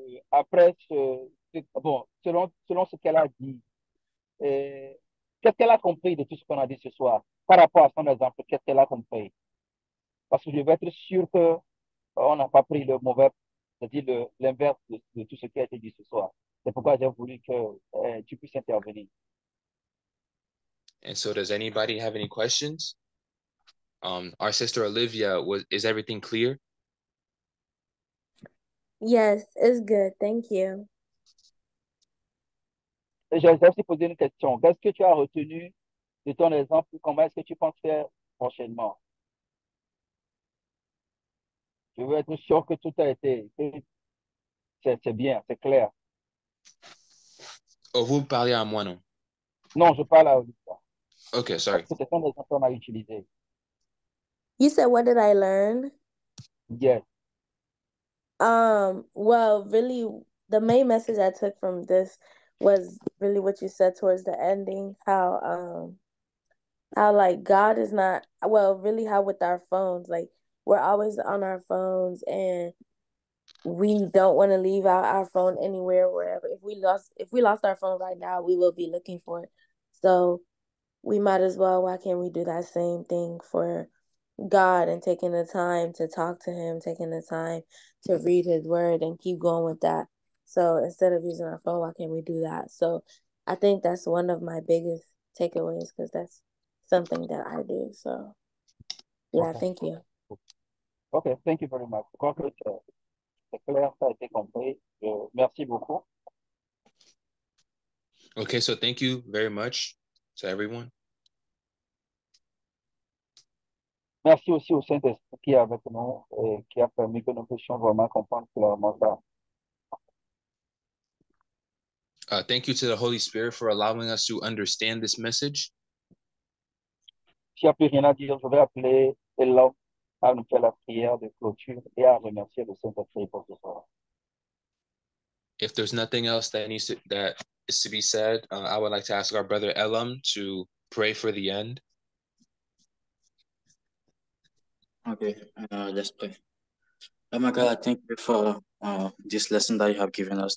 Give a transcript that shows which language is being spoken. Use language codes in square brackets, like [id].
[fr] Après bon, selon ce qu'elle a dit, qu'est-ce qu'elle a compris de tout ce qu'on a dit ce soir par rapport à son exemple? Qu'est-ce qu'elle a compris? Parce que je veux être sûr que on n'a pas pris le mauvais, c'est-à-dire l'inverse de tout ce qui a été dit ce soir. C'est pourquoi j'ai voulu que tu puisses intervenir. [en] And so does anybody have any questions? Our sister Olivia, is everything clear? Yes, it's good. Thank you. [fr] Et j'ai aussi posé une question. Qu'est-ce que tu as retenu de ton exemple? Comment est-ce que tu penses faire prochainement? Je veux être sûr que tout a été, c'est bien, c'est clair. Oh, vous parlez à moi, non? Non, je parle à Olivia. [en] Okay, sorry. [fr] Parce que c'est un exemple qu'on a utilisé. [en] You said, what did I learn? Yes. Well, really, the main message I took from this was really what you said towards the ending, how like God is not, well, really how with our phones, like we're always on our phones and we don't want to leave out our phone anywhere, wherever. If we lost our phone right now, we will be looking for it. So we might as well, why can't we do that same thing for God and taking the time to talk to him, taking the time to read his word and keep going with that. So instead of using our phone, why can't we do that? So I think that's one of my biggest takeaways because that's something that I do. So yeah, Okay. thank you. OK, thank you very much. [fr] Je crois que c'est clair, ça a été compris. Merci beaucoup. [en] Okay, so thank you very much to everyone. [fr] Merci aussi au Saint-Esprit qui est avec nous et qui a permis que nous puissions vraiment comprendre clairement ça. [en] Thank you to the Holy Spirit for allowing us to understand this message. [fr] S'il n'y a plus rien à dire, je vais appeler Ella à nous faire la prière de clôture et à remercier le Saint-Esprit pour ce soir. [en] If there's nothing else that is to be said, I would like to ask our brother Elam to pray for the end. Okay, let's pray. Oh my God, I thank you for this lesson that you have given us.